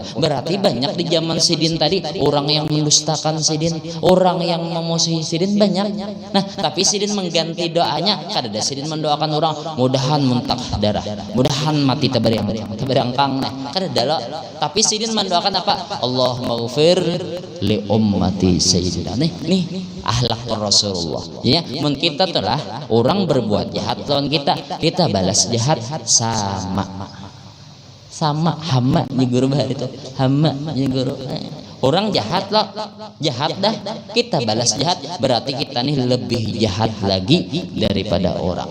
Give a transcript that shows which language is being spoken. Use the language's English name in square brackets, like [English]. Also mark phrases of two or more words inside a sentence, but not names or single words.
[Banjar] Berarti banyak di zaman Sidin tadi orang yang mendustakan Sidin, orang yang memusuhi Sidin banyak. Nah, tapi Sidin mengganti doanya. Kada Sidin mendoakan orang mudahan muntah darah, mudahan mati teberangkang. Kada ada. Tapi Sidin mendoakan apa? [Arabic] اللهم اغفر لأمتي سيدنا. [Banjar] Nih akhlak Rasulullah. Ya, mun kita telah orang berbuat jahat lawan kita balas jahat sama hama nyeguru bahar itu hama nyeguru orang jahat lah, jahat dah kita balas jahat, berarti kita nih lebih jahat lagi daripada orang.